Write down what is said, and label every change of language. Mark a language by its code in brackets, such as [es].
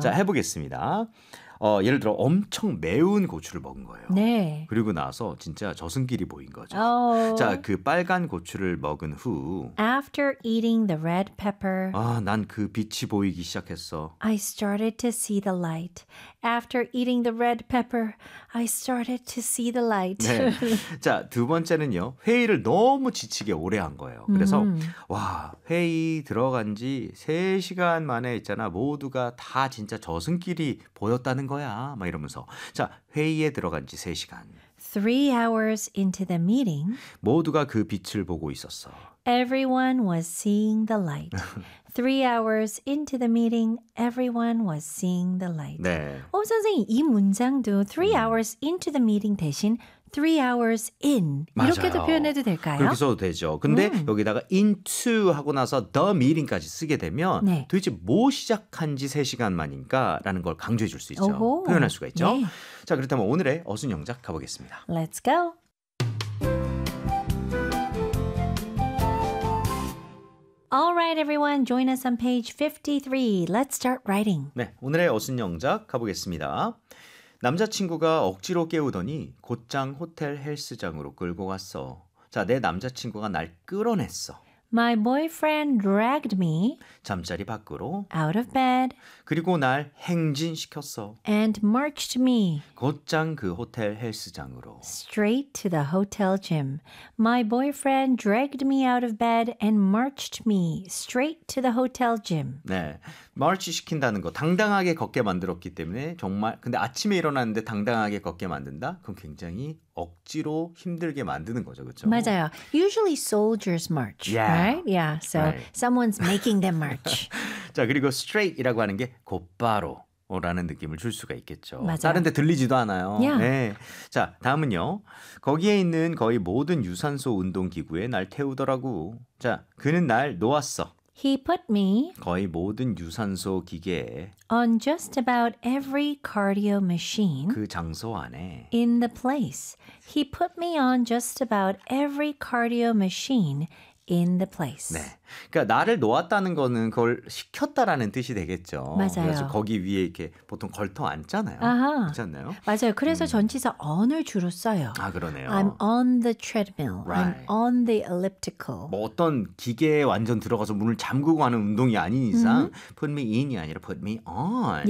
[ko] 자, 해 보겠습니다. 예를 들어 엄청 매운 고추를 먹은 거예요. 네. 그리고 나서 진짜 저승길이 보인 거죠. 오. 자, 그 빨간 고추를 먹은 후 [en] After eating the red pepper [ko] 아, 난 그 빛이 보이기 시작했어. [en] I started to see the light. After eating the red pepper, I started to see the light. [ko] 네. 자, 두 번째는요. 회의를 너무 지치게 오래 한 거예요. 그래서 와, 회의 들어간 지 3시간 만에 있잖아. 모두가 다 진짜 저승길이 보였다. 하는 거야. 막 이러면서. 자, 회의에 들어간 지 3시간. [en] 3 hours into the meeting. [ko] 모두가 그 빛을 보고 있었어. [en] Everyone was seeing the light. 3 hours into the meeting, everyone was seeing the light. [ko] 네. 오, 선생님, 이 문장도 [en] 3 hours into the meeting [ko] 대신 [en] 3 hours in [ko] 이렇게도 맞아요. 표현해도 될까요? 그렇게 써도 되죠. 근데 여기다가 into 하고 나서 [en] the meeting [ko] 까지 쓰게 되면 네. 도대체 뭐 시작한 지 3시간 만인가라는 걸 강조해 줄 수 있죠. 오호. 표현할 수가 있죠. 네. 자, 그렇다면 오늘의 어순 영작 가보겠습니다. [en] Let's go. All right, everyone. Join us on page 53. Let's start writing. [ko] 네, 오늘의 어순 영작 가보겠습니다. 남자친구가 억지로 깨우더니 곧장 호텔 헬스장으로 끌고 갔어. 자, 내 남자친구가 날 끌어냈어. [en] My boyfriend dragged me [ko] 잠자리 밖으로 [en] out of bed [ko] 그리고 날 행진시켰어 [en] and marched me [ko] 곧장 그 호텔 헬스장으로 [en] straight to the hotel gym. My boyfriend dragged me out of bed and marched me straight to the hotel gym. [ko] 네, march 시킨다는 거 당당하게 걷게 만들었기 때문에 정말 근데 아침에 일어났는데 당당하게 걷게 만든다? 그건 굉장히 억지로 힘들게 만드는 거죠, 그렇죠? [en] 맞아요. Usually soldiers march, yeah. right? Yeah, so right. someone's making them march. [ko] 자, 그리고 straight이라고 하는 게 곧바로 라는 느낌을 줄 수가 있겠죠. 맞아요. 다른 데 들리지도 않아요. [en] Yeah. [ko] 네. 자, 다음은요. 거기에 있는 거의 모든 유산소 운동기구에 날 태우더라고. 자, 그는 날 놓았어. [en] He put me [ko] 거의 모든 유산소 기계에 [en] on just about every cardio machine [ko] 그 장소 안에 [en] in the place. He put me on just about every cardio machine in the place. [ko] 네. 그러니까 나를 놓았다는 거는 그걸 시켰다라는 뜻이 되겠죠. 맞아요. 그래서 거기 위에 이렇게 보통 걸터 앉잖아요. 아하. 그렇지 않나요? 맞아요. 그래서 전치사 on을 주로 써요. 아, 그러네요. [en] I'm on the treadmill. Right. I'm on the elliptical. [ko] 뭐 어떤 기계에 완전 들어가서 문을 잠그고 하는 운동이 아닌 이상 [en] put me in [ko] 이 아니라 [en] put me on.